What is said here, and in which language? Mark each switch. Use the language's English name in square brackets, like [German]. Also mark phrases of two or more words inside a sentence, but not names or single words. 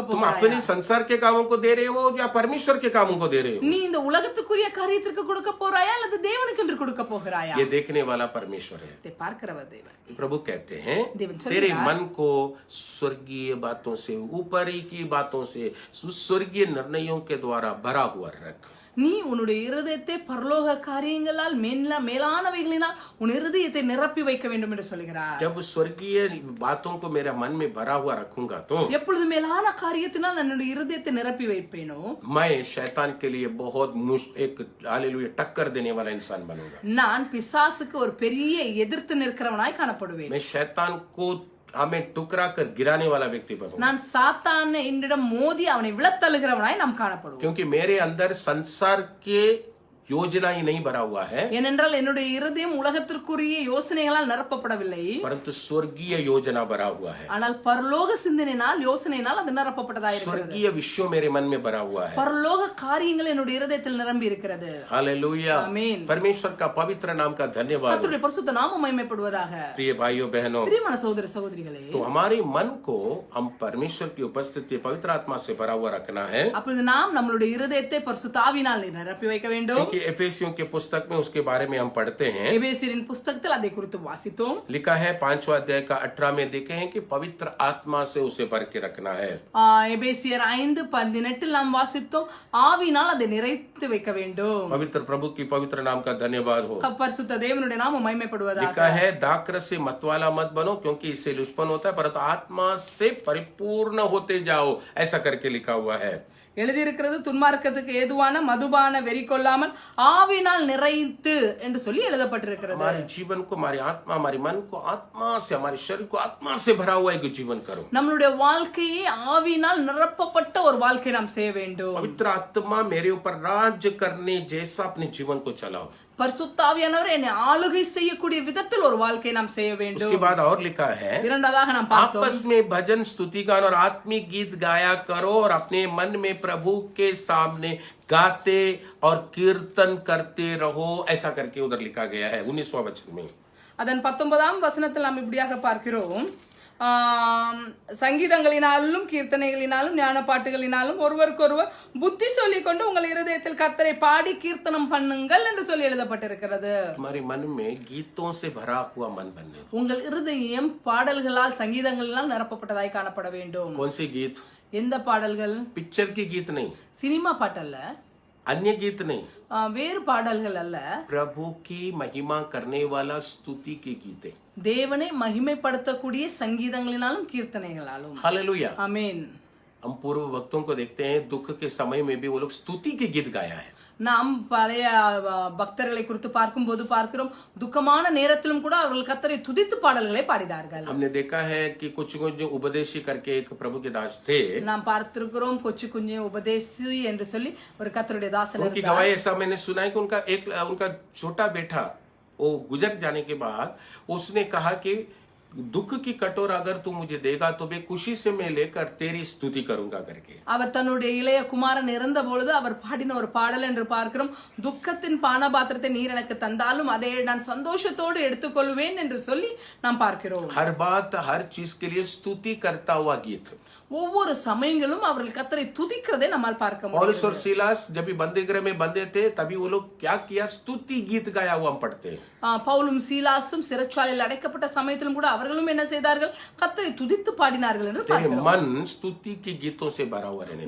[Hindi] तुम [Tamil] போறியாயா. [Hindi] अपने संसार के कामों को दे रहे हो या परमेश्वर के कामों को दे रहे हो. [Tamil] நீ இந்த உலகத்துக்குரிய காரியத்திற்கு கொடுக்க போறாயா அல்லது தேவனுக்கு என்று கொடுக்க போகிறாயா. [Hindi] ये देखने वाला परमेश्वर है. [Tamil] இதை பார்க்கிறவர் தேவன். [Hindi] प्रभु कहते हैं [Tamil] देवन [Hindi] तेरे मन को स्वर्गीय बातों से, ऊपरी की बातों से, स्वर्गीय निर्णयों के द्वारा भरा हुआ रख. [Tamil] நீ உன்னுடைய இருதயத்தை பரலோக காரியங்களால் மேலானவைகளினால் உன் இருதயத்தை நிரப்பி வைக்க வேண்டும் என்று சொல்கிறார். [Hindi] जब स्वर्गीय बातों को मेरे मन में भरा हुआ रखूंगा तो [Tamil] எப்பொழுது மேலான காரியத்தினால் நான் என்னுடைய இருதயத்தை நிரப்பி வைப்பேனோ [Hindi] मैं शैतान के लिए बहुत एक हालेलुया टक्कर देने वाला इंसान बनूंगा. [Tamil] நான் பிசாசுக்கு ஒரு பெரிய எதிர்த்து நிற்கிறவனாய் காணப்படுவேன். [Hindi] मैं शैतान को हमें टुकरा कर गिराने वाला व्यक्ति बनूंगा. [Tamil] நான் சாத்தானை என்னிடம் மோதி அவனை விழத்தள்ளுகிறவனாய் நாம் காணப்படுவோம். [Hindi] क्योंकि मेरे अंदर संसार के योजना ही नहीं भरा हुआ है, [Tamil] ஏனென்றால் என்னுடைய இருதயம் உலகத்திற்குரிய யோசனைகளால் நிரப்பப்படவில்லை, [Hindi] परंतु स्वर्गीय योजना भरा हुआ है। [Tamil] ஆனால் பரலோக சிந்தனையினால் யோசனையினால் அது நிரப்பப்பட்டதா இருக்கிறது। [Hindi] स्वर्गीय विषयों मेरे मन में भरा हुआ है। [Tamil] பரலோக காரியங்கள் என்னுடைய இருதயத்தில் நிரம்பி இருக்கிறது। [Hindi] हालेलुया, [Tamil] ஆமென்। [Hindi] परमेश्वर का पवित्र नाम का धन्यवाद। [Tamil] கர்த்தருடைய பரிசுத்த நாமம் மகிமைப்படுவதாக। [Hindi] प्रिय भाइयों बहनों, [Tamil] பிரியமான சகோதர சகோதரிகளே, [Hindi] तो हमारे मन को हम परमेश्वर की उपस्थिति पवित्र आत्मा से भरा हुआ रखना है, [Tamil] அப்பொழுது நாம் நம்மளுடைய இருதயத்தை பரிசுத்த ஆவியினால் நிரப்பி வைக்க வேண்டும்। [Hindi] क्योंकि एफेसियों के पुस्तक में उसके बारे में हम पढ़ते हैं। [Tamil] எபேசியரின் புத்தகத்தில் அதை குறித்து வாசித்தோம்। [Hindi] लिखा है 5वां अध्याय का 18 में देखे हैं कि पवित्र आत्मा से उसे भर के रखना है। [Tamil] எபேசியர் 5:18 நாம் வாசித்தோம், ஆவியினால் அதை நிறைத்து வைக்க வேண்டும்। [Hindi] पवित्र प्रभु की पवित्र नाम का धन्यवाद हो। [Tamil] பரிசுத்த தேவனுடைய நாமம் மகிமைப்படுவதாக। [Hindi] लिखा है दाखरस से मतवाला मत बनो, क्योंकि इससे लुष्पन होता है, परंतु आत्मा से परिपूर्ण होते जाओ, ऐसा करके लिखा हुआ है। [Tamil] எழுதியிருக்கிறது, துன்மார்க்கத்துக்கு ஏதுவான மதுபான வெறி கொள்ளாமல் ஆவியினால் நிறைத்து என்று சொல்லி எழுதப்பட்டிருக்கிறது। [Hindi] हमारे जीवन को, हमारी आत्मा, हमारे मन को आत्मा से, हमारे शरीर को आत्मा से भरा हुआ एक जीवन करो। [Tamil] நம்மளுடைய வாழ்க்கையை ஆவியினால் நிரப்பப்பட்ட ஒரு வாழ்க்கை நாம் செய்ய வேண்டும்। [Hindi] पवित्र आत्मा मेरे ऊपर राज्य करने जैसा अपने जीवन को चलाओ। [Tamil] பரிசுத்த ஆவியானவர் என்னை ஆளுகை செய்யக்கூடிய விதத்தில் ஒரு வாழ்க்கை நாம் செய்ய வேண்டும்। [Hindi] उसके बाद और लिखा है, [Tamil] இரண்டாவதாக நாம் பார்த்தோம், [Hindi] आपस में भजन स्तुति गान और आत्मिक गीत गाया करो और अपने मन में प्रभु के सामने गाते और कीर्तन करते रहो, ऐसा करके उधर लिखा गया है 19वां वचन में। [Tamil] அதன் 19ஆம் வசனத்தில் நாம் இப்படியாக பார்க்கிறோம், சங்கீதங்களினாலும் கீர்த்தனைகளினாலும் ஞான பாட்டுகளினாலும் ஒருவருக்கொருவர் புத்தி சொல்லிக் கொண்டு உங்கள் இருதயத்தில் கர்த்தரை பாடி கீர்த்தனம் பண்ணுங்கள் என்று சொல்லி எழுதப்பட்டிருக்கிறது। [Hindi] हमारे मन में गीतों से भरा हुआ मन बनने दो। [Tamil] உங்கள் இருதயம் பாடல்களால் சங்கீதங்களினால் நிரப்பப்பட்டதாய் காணப்பட வேண்டும்। [Hindi] कौन सी गीत? [Tamil] எந்த பாடல்கள்? [Hindi] पिक्चर की गीत नहीं, [Tamil] சினிமா பாட்டல்ல, [Hindi] अन्य गीत नहीं, [Tamil] வேறு பாடல்கள் அல்ல, [Hindi] प्रभु की महिमा करने वाला स्तुति की गीतें। [Tamil] தேவனை மகிமைப்படுத்தக்கூடிய சங்கீதங்களினாலும் கீர்த்தனைகளாலும்। [Hindi] हालेलुया। [Tamil] ஆமென்। [Hindi] हम पूर्व भक्तों को देखते हैं, दुख के समय में भी वो लोग स्तुति के गीत गाया है। [Tamil] நாம் பழைய பக்தர்களை குறித்து பார்க்கும்போது பார்க்கிறோம், துக்கமான நேரத்திலும் கூட அவர்கள் கர்த்தரை துதித்து பாடல்களை பாடினார்கள்। [Hindi] हमने देखा है कि कुछ जो उपदेशी करके एक प्रभु के दास थे, [Tamil] நாம் பார்த்திருக்கிறோம், கொச்சு குஞ்சு உபதேசி என்று சொல்லி ஒரு கர்த்தருடைய தாசன் [Hindi] उनकी गवाही ऐसा मैंने सुना है कि उनका छोटा बेटा वो गुजर जाने के बाद उसने कहा कि दुख की कटोरा अगर तू मुझे देगा तो मैं खुशी से मैं लेकर तेरी स्तुति करूंगा करके। [Tamil] அவர் தன்னுடைய இளைய குமாரன் இறந்த பொழுது அவர் பாடின ஒரு பாடல் என்று பார்க்கிறோம், துக்கத்தின் பானபாத்திரத்தை நீர் எனக்கு தந்தாலும் அதை நான் சந்தோஷத்தோடு எடுத்துக்கொள்வேன் என்று சொல்லி நாம் பார்க்கிறோம்। [Hindi] हर बात हर चीज के लिए स्तुति करता हुआ गीत। [Tamil] ஒவ்வொரு சமயங்களும் அவர்கள் கர்த்தரை துதிக்கிறதை நம்மால் பார்க்க முடியும்। [Hindi] पौलुस और सीलास जब भी बंदी गृह में बंधे थे तभी वो लोग क्या किया, स्तुति गीत गाया हुआ हम पढ़ते हैं। [Tamil] பவுலும் சீலாசும் சிறைச்சாலையில் அடைக்கப்பட்ட சமயத்திலும் கூட அவர்களும் என்ன செய்தார்கள், கர்த்தரை துதித்து பாடினார்கள் என்று [Hindi] तेरे [Tamil] பார்க்கிறோம்। [Hindi] मन स्तुति के गीतों से भरा हुआ रहने।